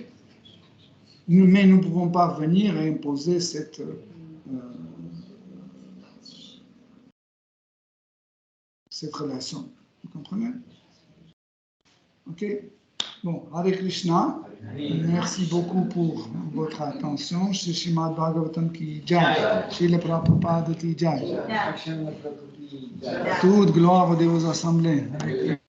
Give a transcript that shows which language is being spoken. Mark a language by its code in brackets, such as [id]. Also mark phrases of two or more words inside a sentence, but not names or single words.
[fr] Mais nous ne pouvons pas venir et imposer cette relation. Vous comprenez? Ok? Bon, Hare Krishna. Merci beaucoup pour votre attention. [hi] Shri Srimad Bhagavatam ki jai. Srila Prabhupada ki jai. [fr] Toute gloire aux assemblées.